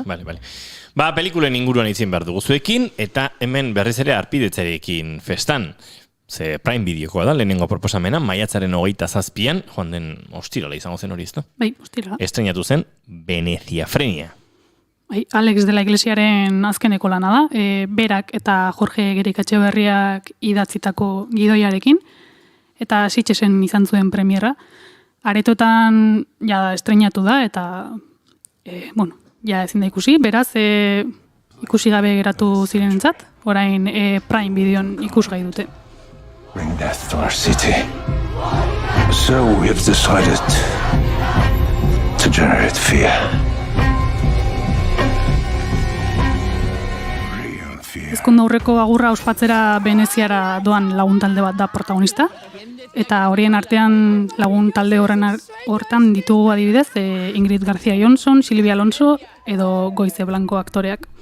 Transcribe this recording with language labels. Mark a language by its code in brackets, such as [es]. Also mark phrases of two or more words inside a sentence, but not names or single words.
[eu] Vale. Pelikulen inguruan itzin behar dugu zuekin, eta hemen berriz ere arpidetzarekin festan. Ze Prime Videokoa da, lehenengo proposamena, maiatzaren 27an, joan den ostirala izango zen hori, ez da? Bai, ostirala. Estrenatu zen Veneziafrenia. Bai, Alex de la Iglesiaren azkeneko lana da, berak eta Jorge Gerikatxeberriak idatzitako gidoiarekin, eta Sitxesen izan zuen premierra. Aretotan ja estrenatu da, eta ja ezin da ikusi, beraz ikusi gabe geratu zirenentzat, orain Prime Videon ikusgai dute. [en] Bring death to our city. So we have decided to generate fear. [eu] Ezkondu aurreko agurra ospatzera Veneziara doan lagun talde bat da protagonista, eta horien artean lagun talde hortan ditugu adibidez Ingrid García Johnson, Silvia Alonso edo Goize Blanco aktoreak.